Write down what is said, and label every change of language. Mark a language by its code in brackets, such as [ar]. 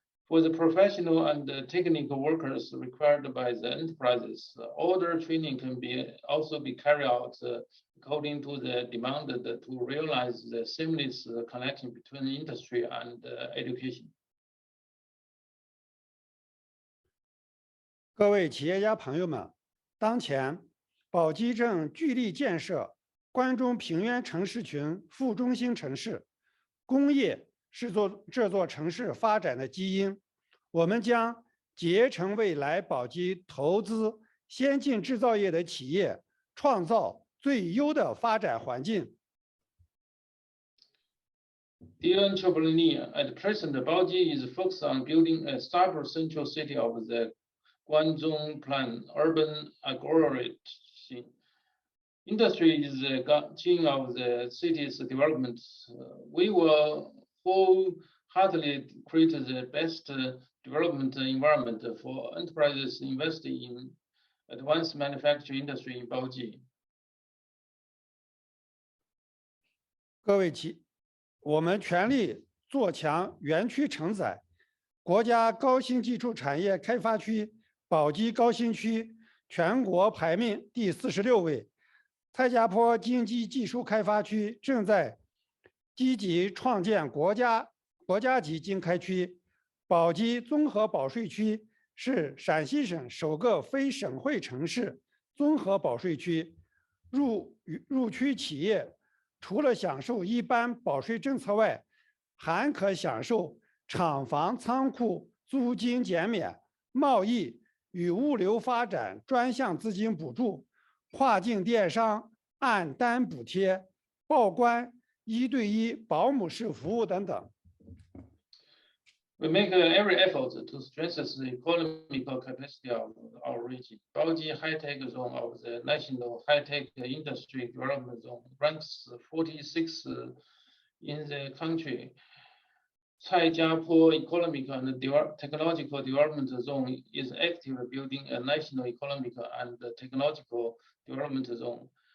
[en] For the professional and technical workers required by the enterprises, order training can also be carried out according to the demand to realize the seamless connection between industry and education. [zh] 各位企业家朋友们，当前宝鸡正聚力建设关中平原城市群副中心城市，工业是这座城市发展的基因。我们将竭诚未来宝鸡投资先进制造业的企业，创造最优的发展环境。 [en] Dear entrepreneur, at present, Baoji is focused on building a stable central city of the Guangdong Plan urban agglomeration. Industry is the gene of the city's development. We will wholeheartedly create the best development environment for enterprises investing in advanced manufacturing industry in Baoji. [zh] 各位我们全力做强园区承载。国家高新技术产业开发区宝鸡高新区全国排名第46位。蔡家坡经济技术开发区正在积极创建国家级经开区。宝鸡综合保税区是陕西省首个非省会城市综合保税区。入区企业除了享受一般保税政策外，还可享受厂房仓库租金减免、贸易与物流发展专项资金补助、跨境电商按单补贴、报关1对1保姆式服务等等。 [en] We make every effort to strengthen the economic capacity of our region. Baoji High-Tech Zone of the National High-Tech Industry Development Zone ranks 46 in the country. Caijiapo Economic and Technological Development Zone is actively building a national economic and technological development zone.